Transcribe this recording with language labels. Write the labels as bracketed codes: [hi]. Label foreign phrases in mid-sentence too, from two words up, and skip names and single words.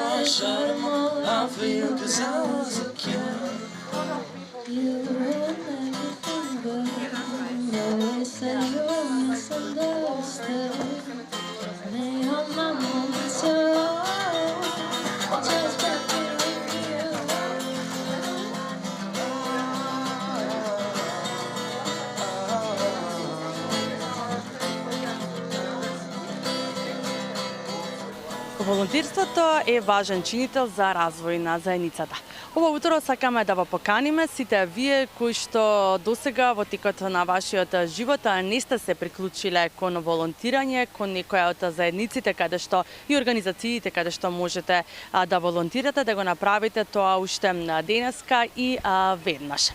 [en] shut 'em all off for you 'cause I was a kid. You were everything but always say you're misunderstood. May all my moments your own, just back with you. [mk] Волонтерството е важен чинител за развој на заедницата. Ова утро сакаме да ве поканиме сите вие кои што досега во текот на вашиот живот не сте се приклучиле кон волонтирање, кон некоја од заедниците каде што и организациите каде што можете да волонтирате, да го направите тоа уште денеска и веднаш.